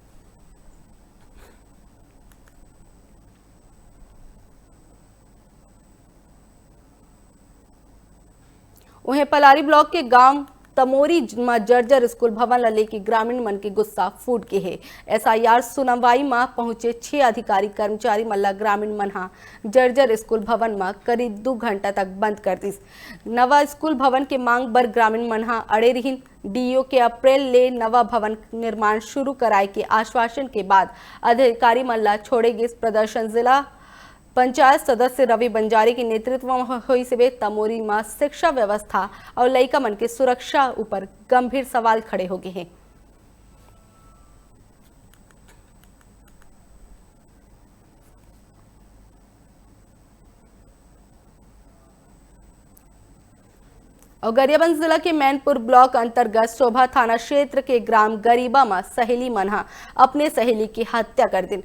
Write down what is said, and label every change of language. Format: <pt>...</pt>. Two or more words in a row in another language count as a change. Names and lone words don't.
<hne>वहीं पलारी ब्लॉक के गांव तमोरी में जर्जर स्कूल भवन ला लेके ग्रामीण मन के गुस्सा फूट के है। एसआईआर सुनवाई में पहुंचे 6 अधिकारी कर्मचारी मल्ला ग्रामीण मन जर्जर स्कूल भवन में करीब 2 घंटा तक बंद कर दिस। नवा स्कूल भवन के मांग पर ग्रामीण मन अड़े रहीन। डीओ के अप्रैल ले नवा भवन निर्माण शुरू कराए के आश्वासन के बाद अधिकारी मल्ला छोड़ेगी। प्रदर्शन जिला पंचायत सदस्य रवि बंजारी के नेतृत्व में हुई से तमोरी में शिक्षा व्यवस्था और लइका मन के सुरक्षा ऊपर गंभीर सवाल खड़े हो गए हैं। और गरियाबंद जिला के मैनपुर ब्लॉक अंतर्गत शोभा थाना क्षेत्र के ग्राम गरीबा में सहेली मनहा अपने सहेली की हत्या कर दी।</hne>